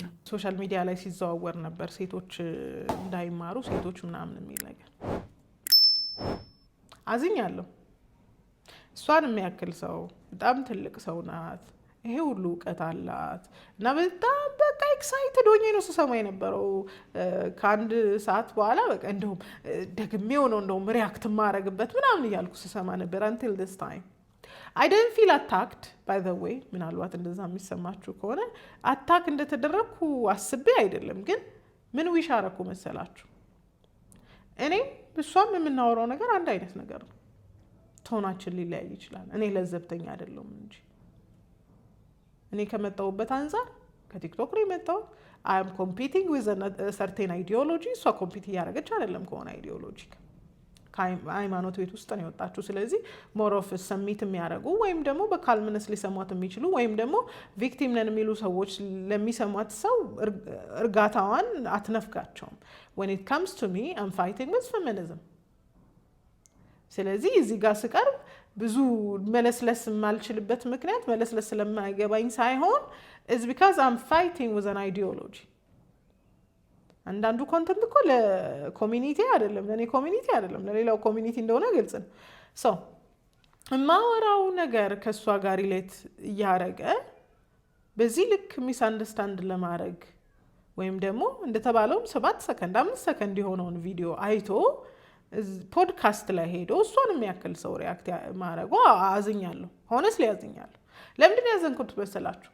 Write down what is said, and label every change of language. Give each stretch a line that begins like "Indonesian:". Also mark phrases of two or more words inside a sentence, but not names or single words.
Amharic: ሶሻል ሚዲያ ላይ ሲዘዋወር ነበር ሴቶች እንዳይማሩ ሴቶች ምናምን የሚል ነገር አዝኛለሁ። እሷን የሚያክል ሰው በጣም ትልቅ ሰው ናት። ይሄ ሁሉ እውቀት አላት እና በጣም በቃ ኤክሳይትድ ሆኜ ነው ስሰማ የነበረው። ከአንድ ሰዓት በኋላ በቃ እንደውም ደግሜ ሆነው እንደውም ሪያክት ማረግበት ምናምን እያልኩ ስሰማ ነበር
English: until this time I didn't feel attacked by the way።
Amharic: ምናልባት እንደዛ የሚሰማችሁ ከሆነ አታክ እንደተደረግኩ አስቤ አይደለም፣ ግን ምን ዊሽ አረኩ መሰላችሁ? እኔም እሷም የምናወራው ነገር አንድ አይነት ነገር ነው። ቶናችን ሊለያይ ይችላል። እኔ ለዘብተኛ አይደለሁም እንጂ እኔ ከመጣሁበት አንፃር ከቲክቶክ ነው የመጣሁት።
English: I am competing with certain ideology።
Amharic: እሷ ኮምፒት እያደረገች አይደለም ከሆነ አይዲዮሎጂ ሃይማኖት ቤት ውስጥ ነው የወጣችሁ። ስለዚህ
English: more of summit
Amharic: የሚያደርጉ ወይም ደግሞ በካልምነስ ሊሰሟት የሚችሉ ወይም ደግሞ ቪክቲም ነን የሚሉ ሰዎች ለሚሰሟት ሰው እርጋታዋን አትነፍጋቸውም።
English: when it comes to me I'm fighting with feminism።
Amharic: ስለዚህ እዚህ ጋር ስቀርብ ብዙ መለስለስ የማልችልበት ምክንያት መለስለስ ስለማይገባኝ ሳይሆን
English: is because I'm fighting with an ideology።
Amharic: አንዳንዱ ኮንተንት እኮ ለኮሚኒቲ አይደለም፣ ለኔ ኮሚኒቲ አይደለም፣ ለሌላው ኮሚኒቲ እንደሆነ ግልጽ ነው። ሶ የማወራው ነገር ከእሷ ጋር ሪሌት እያደረገ በዚህ ልክ
English: misunderstand
Amharic: ለማድረግ ወይም ደግሞ እንደተባለውም 7 ሰከንድ 5 ሰከንድ የሆነውን ቪዲዮ አይቶ ፖድካስት ላይ ሄዶ እሷን የሚያክል ሰው ሪያክት ማድረጉ አዝኛለሁ። ሆነስሊ አዝኛለሁ። ለምንድን ያዘንኩት መሰላችሁ?